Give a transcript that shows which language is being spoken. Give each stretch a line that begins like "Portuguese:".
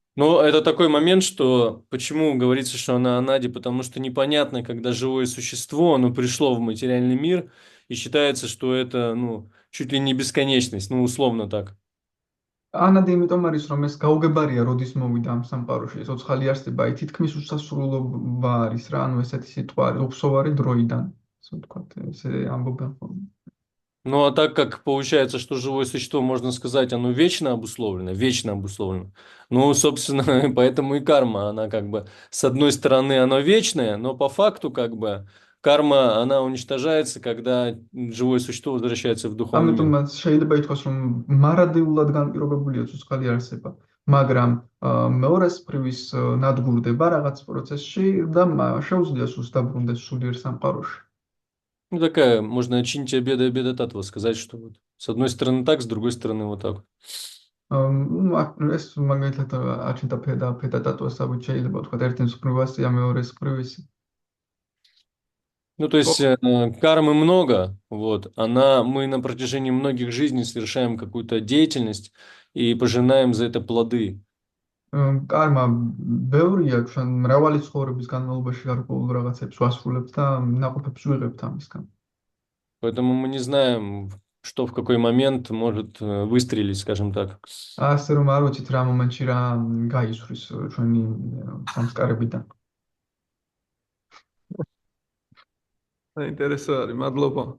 Russian: Ну, это такой момент, что почему говорится, что она анади, потому что непонятно, когда живое существо, оно пришло в материальный мир, и считается, что это, ну, чуть ли не бесконечность, ну, условно так.
Georgian: ანადი იმიტომ არის, რომ ეს გაუგებარია, როდის მოვიდა ამ სამყაროში, ეს ოცხალი არსება, თითქმის უსასრულობა არის რა, ანუ ესეთი სიტყვა არის, უხსოვარი დროიდან, ასე ვთქვათ, ესე ამბობენ ხოლმე.
Russian: Ну, а так как получается, что живое существо, можно сказать, оно вечно обусловлено, вечно обусловлено. Ну, собственно, поэтому и карма, она как бы, с одной стороны, она вечная, но по факту, как бы, карма, она уничтожается, когда живое существо возвращается в духовный мир.
Georgian: ამიტომაც შეიძლება ითქვას, რომ მარადიულად განპირობებულია ცოცხალი არსება, მაგრამ მეორე სფრივის ნადგურდება რაღაც პროცესში და შეუძლია სულს დაბრუნდეს სულიერ სამყაროში.
Russian: Ну, такая, можно чинить обеда обеда татва, сказать, что вот с одной стороны так, с другой стороны вот так.
Georgian: ეს მაგალითად აჩნდა ფედა დატვასავით შეიძლება ვთქვათ, ერთი სფრივასია, მეორე სფრივისი.
Russian: Ну, то есть кармы много, вот, мы на протяжении многих жизней совершаем какую-то деятельность и пожинаем за это плоды.
Georgian: კარმა ბევრია, ჩვენ მრავალი ცხოვრების განმავლობაში გარკვეულ რაღაცებს ვასრულებთ და ნაყოფებს ვიღებთ ამისგან.
Russian: Поэтому мы не знаем, что в какой момент может выстрелить, скажем так.
Georgian: ასე რომ არ ვიცით რა მომენტში რა გაისვრის ჩვენი სამსკარებიდან. საინტერესო არის, მადლობა.